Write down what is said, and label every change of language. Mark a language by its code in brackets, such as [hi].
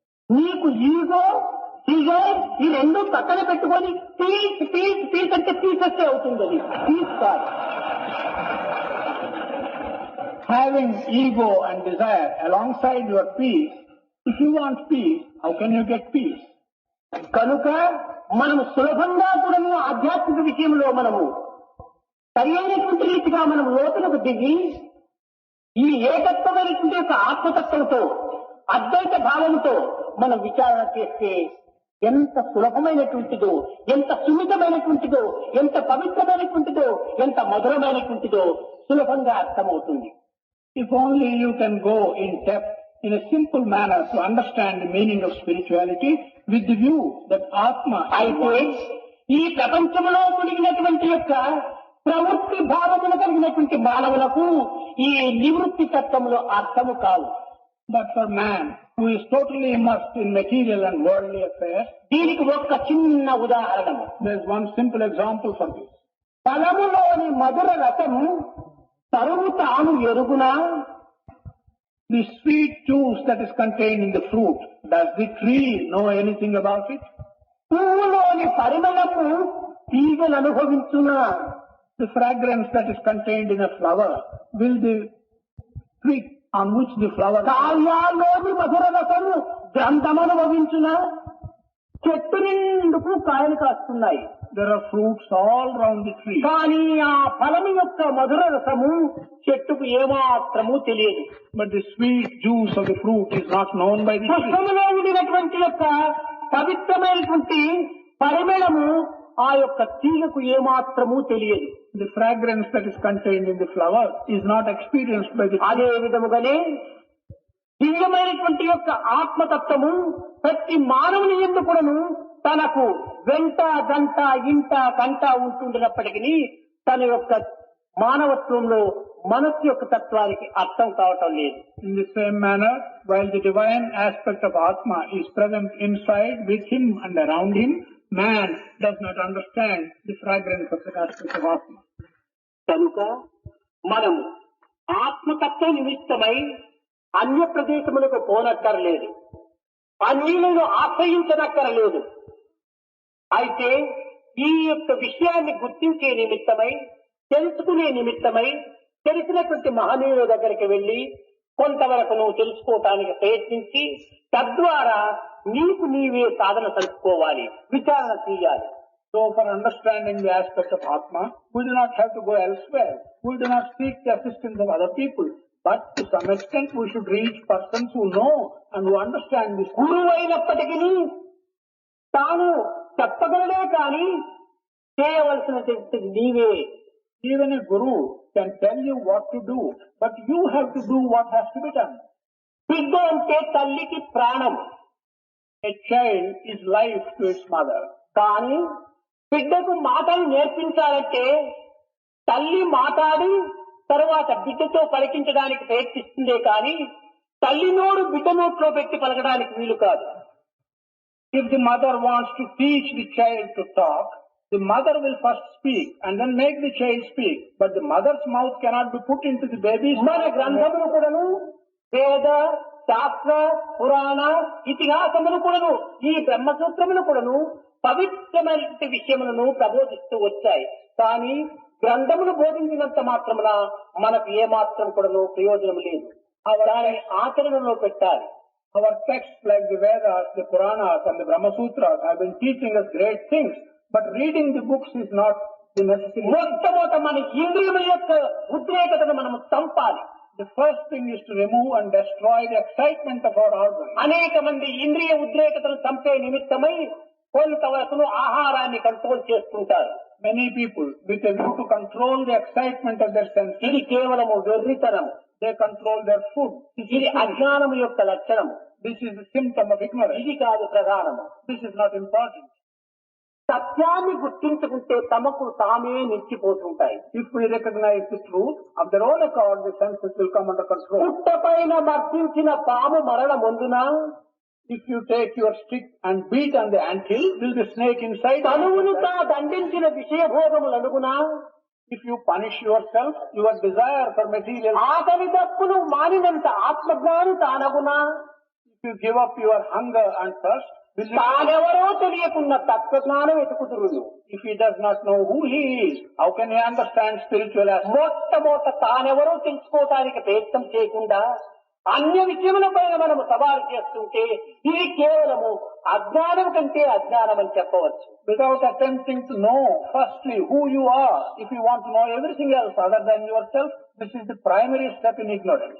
[te] నీకు ego Dzire ఈ రెండు పక్కన పెట్టుకొని పీస్ పీస్ పీస్ అంటే పీసెస్ అవుతుంది. అది పీస్ కాదు. [en] Having ego and desire alongside your peace, if you want peace, how can you get peace? [te] కనుక మనము సులభంగా కూడా ఆధ్యాత్మిక విషయంలో మనము సరైనటువంటి రీతిగా మనం లోతులకు దిగి ఈ ఏకత్వమైనటువంటి యొక్క ఆత్మతత్వంతో అద్వైత భావంతో మనం విచారణ చేస్తే ఎంత సులభమైనటువంటిదో, ఎంత సున్నితమైనటువంటిదో, ఎంత పవిత్రమైనటువంటిదో, ఎంత మధురమైనటువంటిదో సులభంగా అర్థమవుతుంది. [en] If only you can go in depth in a simple manner to understand the meaning of spirituality with the view that Atma [te] అయితే ఈ ప్రపంచంలో కలిగినటువంటి యొక్క ప్రవృత్తి భావములు కలిగినటువంటి మానవులకు ఈ నివృత్తి తత్వములో అర్థము కాదు. [en] But for man who is totally immersed in material and worldly affairs, [te] దీనికి ఒక్క చిన్న ఉదాహరణ. [en] there is one simple example for this. [te] ఫలములోని మధుర రసం తరువు తాను ఎరుగునా? [en] The sweet juice that is contained in the fruit, does the tree know anything about it? [te] పువ్వులోని పరిమళము తీగలు అనుభవించునా? [en] The fragrance that is contained in a flower, will the twig on which the flower [te] కాయాల్లోని మధుర రసము గ్రంథం అనుభవించునా? చెట్టు నిండుకు కాయలు కాస్తున్నాయి. [en] There are fruits all round the tree. [te] కానీ ఆ ఫలము యొక్క మధుర రసము చెట్టుకు ఏమాత్రము తెలియదు. [en] But the sweet juice of the fruit is not known by the tree. [te] పుష్పములో ఉండినటువంటి యొక్క పవిత్రమైనటువంటి పరిమళము ఆ యొక్క తీగకు ఏమాత్రము తెలియదు. [en] The fragrance that is contained in the flower is not experienced by the tree. [te] అదే విధముగానే దివ్యమైనటువంటి యొక్క ఆత్మతత్వము ప్రతి మానవుని యందు కూడాను తనకు వెంట గంట ఇంట కంట ఉంటుండినప్పటికీ తన యొక్క మానవత్వంలో మనస్సు యొక్క తత్వానికి అర్థం కావటం లేదు. [en] In the same manner, while the divine aspect of Atma is present inside, with him and around him, man does not understand the fragrance of the aspect of Atma. [te] కనుక మనము ఆత్మతత్వ నిమిత్తమై అన్య ప్రదేశములకు పోనక్కరలేదు, అన్యులను ఆశ్రయించనక్కరలేదు. అయితే ఈ యొక్క విషయాన్ని గుర్తించే నిమిత్తమై, తెలుసుకునే నిమిత్తమై తెలిసినటువంటి మహనీయుల దగ్గరికి వెళ్లి కొంతవరకు నువ్వు తెలుసుకోవటానికి ప్రయత్నించి తద్వారా నీకు నీవే సాధన కలుపుకోవాలి, విచారణ చేయాలి. [en] So for understanding the aspect of Atma, we do not have to go elsewhere. We do not seek the assistance of other people. But to some extent we should reach persons who know and who understand this. [te] గురువు అయినప్పటికీ తాను చెప్పగలడే కానీ చేయవలసినటువంటి నీవే. [en] Even a guru can tell you what to do, but you have to do what has to be done. [te] బిడ్డ అంటే తల్లికి ప్రాణం. [en] A child is life to its mother. [te] కానీ బిడ్డకు మాటలు నేర్పించాలంటే తల్లి మాట్లాడి తర్వాత బిడ్డతో పలికించడానికి ప్రయత్నిస్తుందే కానీ తల్లి నోరు బిడ్డ నోట్లో పెట్టి పలకడానికి వీలు కాదు. [en] If the mother wants to teach the child to talk, the mother will first speak and then make the child speak. But the mother's mouth cannot be put into the baby's [te] మన [en] mouth. [te] గ్రంథములు కూడాను వేద శాస్త్ర పురాణ ఇతిహాసములు కూడాను ఈ బ్రహ్మసూత్రములు కూడాను పవిత్రమైన విషయములను ప్రబోధిస్తూ వచ్చాయి. కానీ గ్రంథములు బోధించినంత మాత్రమున మనకు ఏమాత్రం కూడాను ప్రయోజనం లేదు. దానిని ఆచరణలో పెట్టాలి. [en] Our texts like the Vedas, the Puranas and the Brahma Sutras have been teaching us great things, but reading the books is not the necessary. [te] మొట్టమొదట మన ఇంద్రియముల యొక్క ఉద్రేకతను మనము చంపాలి. [en] The first thing is to remove and destroy the excitement of our organs. [te] అనేక మంది ఇంద్రియ ఉద్రేకతను చంపే నిమిత్తమై కొంతవరకు ఆహారాన్ని కంట్రోల్ చేసుకుంటారు. [en] Many people, with a view to control the excitement of their senses, [te] ఇది కేవలము వెర్రితనం. [en] they control their food. [te] ఇది అజ్ఞానము యొక్క లక్షణము. [en] This is the symptom of ignorance. [te] ఇది కాదు ప్రధానము. [en] This is not important. [te] సత్యాన్ని గుర్తించుకుంటే తమకు తామే నిలిచిపోతుంటాయి. [en] If we recognize the truth, of their own accord, the senses will come under control. [te] పుట్టపైన మర్దించిన పాము మరణ ముందున [en] If you take your stick and beat on the anthill, will the snake inside? [te] తనువును తా దండించిన విషయభోగములనుగునా [en] If you punish yourself, your desire for material, [te] ఆకలి దప్పును మానినంత ఆత్మజ్ఞాని తానగునా [en] if you give up your hunger and thirst, will you, [te] తానెవరో తెలియకున్న తత్వజ్ఞానం వెతుకుతురును. [en] if he does not know who he is, how can he understand spiritual aspects? [te] మొట్టమొదట తానెవరో తెలుసుకోవడానికి ప్రయత్నం చేయకుండా అన్య విషయముల పైన మనము సవాలు చేస్తుంటే ఇది కేవలము అజ్ఞానం కంటే అజ్ఞానం అని చెప్పవచ్చు. [en] Without attempting to know firstly who you are, if you want to know everything else other than yourself, this is the primary step in ignorance.